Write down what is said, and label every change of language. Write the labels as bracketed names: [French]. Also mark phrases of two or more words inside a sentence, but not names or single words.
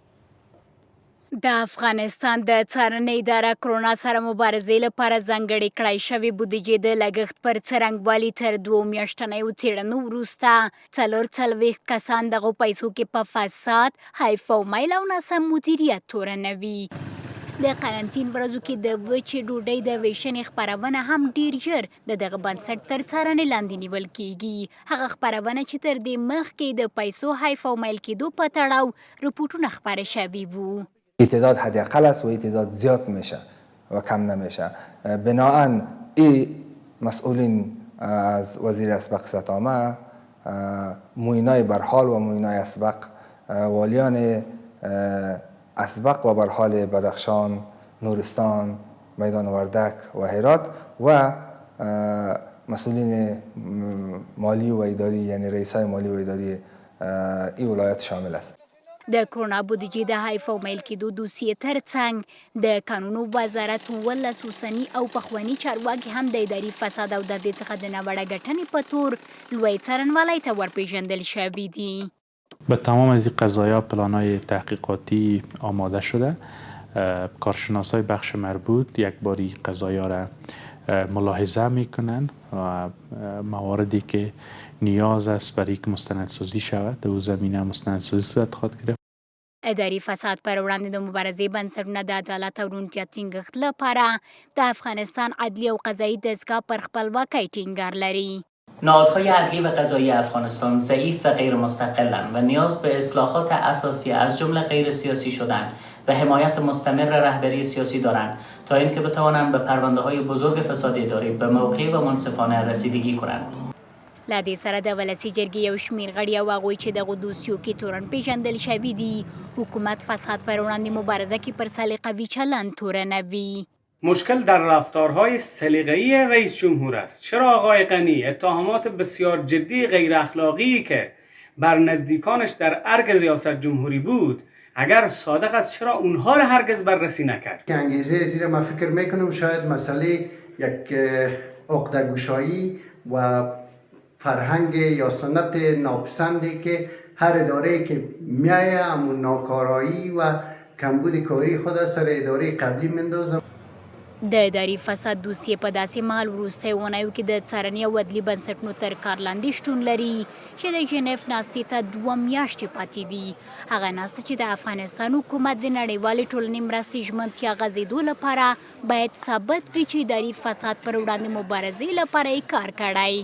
[Pashto] د افغانستان د څارنې اداره کرونا سره مبارزې لپاره ځانګړې کړای شوې بودیجې د لګښت پر څرنګوالي تر 2 میاشتنیو څېړنو وروسته 44 کسان دغو پیسو کې په فساد، هایفومایل او ناسم مدیریت تورنوي. د قرنطین ورځو کې د وچې ډوډۍ د ویشنې خپرونه هم ډیر ژر د دغه بنسټ تر څارنې لاندې نیول کیږي. هغه خپرونه چې تر دې مخکې د پیسو هایفومایل کېدو په تړاو رپورټونه خپاره شوي وو. [Persian] تعداد حداقل است و تعداد زیاد میشه و کم نمیشه. بناهن این مسئولین از وزیر اسبق ستامه، موینای برحال و موینای اسبق، والیان اسبق و برحال بدخشان، نورستان، میدان وردک و هرات و مسئولین مالی و اداری یعنی رئیسای مالی و اداری این ولایت شامل است. [Pashto] د کرونا بودیجې د هایفومایل کېدو دوسیې ترڅنګ د قانونو وزارت 18 اوسني او پخواني چارواکي هم د اداري فساد او د دې څخه د ناوړه ګټنې په تور لوی څارنوالی ته ورپېژندل شوي دي. [Persian] به تمام از این قضایا پلان‌های تحقیقاتی آماده شده. کارشناسای بخش مربوط یک باری قضایا را ملاحظه میکنن و مواردی که نیاز است برای که مستندسازی شود در زمینه مستندسازی صورت خواهد گرفت. [Pashto] اداري فساد پر وړاندې د مبارزې بنسټونه د عدالت او روڼتیا ټینګښت لپاره د افغانستان عدلی او قضایي دستگاه پر خپلواکۍ ټینګار لري. [Persian] نهادهای عدلی و قضایی افغانستان ضعیف و غیر مستقلند و نیاز به اصلاحات اساسی از جمله غیر سیاسی شدن و حمایت مستمر رهبری سیاسی دارند تا اینکه بتوانند به پرونده‌های بزرگ فساد اداری به موقع و منصفانه رسیدگی کنند. [Pashto] له دې سره د ولسي جرګې یو شمېر غړي او هغوی چې دغو دوسیو کې تورن پیژندل شوي دي حکومت فساد پر وړاندې مبارزه کې پر سلیقوي چلند تورنوي. [Persian] مشکل در رفتارهای سلیقه‌ای رئیس جمهور است. چرا آقای غنی اتهامات بسیار جدی غیر اخلاقی که بر نزدیکانش در ارگ ریاست جمهوری بود، اگر صادق است چرا اونها را هرگز بررسی نکرد؟ که انگیزه زیر ما فکر میکنم شاید مسئله یک عقده‌گشایی و فرهنگ یا سنت ناپسندی که هر اداره که میایه همون ناکارایی و کمبود کاری خود سر اداره قبلی مندازه. [Pashto] د اداري فساد دوسیې په داسې مهال وروستیو اونیو کې د څارنې او عدلي بنسټونو تر کار لاندې شتون لري چې د ژنیف ناستې ته 2 میاشتې پاتې دي. هغه ناسته چې د افغانستان حکومت د نړیوالې ټولنې مرستې ژمنتیا غځېدو لپاره باید ثابت کړي چې اداري فساد پر وړاندې مبارزې لپاره یې کار کړی.